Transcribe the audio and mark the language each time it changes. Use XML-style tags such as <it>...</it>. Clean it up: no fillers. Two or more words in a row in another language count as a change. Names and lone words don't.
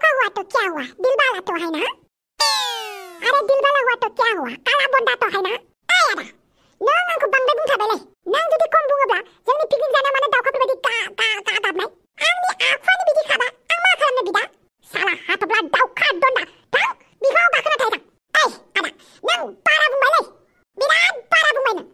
<hi>तो क्या हुआ, दिल वाला तो है ना? अरे दिल वाला हुआ तो क्या हुआ, काला बन्दा तो है ना?</hi> <brx>आयादा नों आंखौ बांद्राय बुंथाबायलै। नों जुदि खम बुङोब्ला जोंनि पिकनिक जानायाव मानो दाउखाफोरबायदि गा गाबनाय? आंनि आखुआनो बिदिखाबा आं मा खालामनो बिदा? साला हाथफ्ला दाउखा दन्दा थां बिफाङाव गाखोना थाहैथां। ओइ आदा नों बारा बुंबायलै, बिराद बारा बुंबाय नों।</brx>